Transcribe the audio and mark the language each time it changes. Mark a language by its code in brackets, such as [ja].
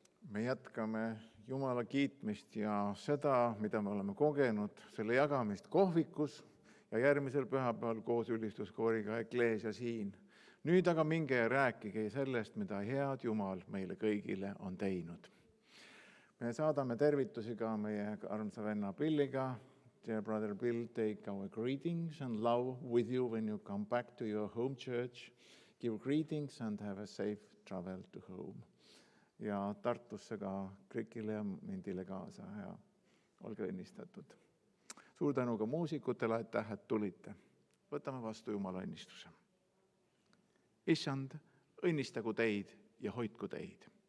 [et] me jätkame Jumala kiitmist ja seda, mida me oleme kogenud, selle jagamist kohvikus ja järgmisel pühapäeval koos ülistuskooriga Ekleesia siin. Nüüd aga minge ja rääkige sellest, mida head Jumal meile kõigile on teinud. Me saadame tervitusi ka meie armsa venna Billiga. [en] Dear brother Bill, take our greetings and love with you when you come back to your home church. Give greetings and have a safe travel to home. [et] Ja Tartusse ka Krikile ja Mindile kaasa ja olge õnnistatud. Suur tänu ka muusikutele, et tulite. Võtame vastu Jumala õnnistuse. Issand, õnnistagu teid ja hoidku teid.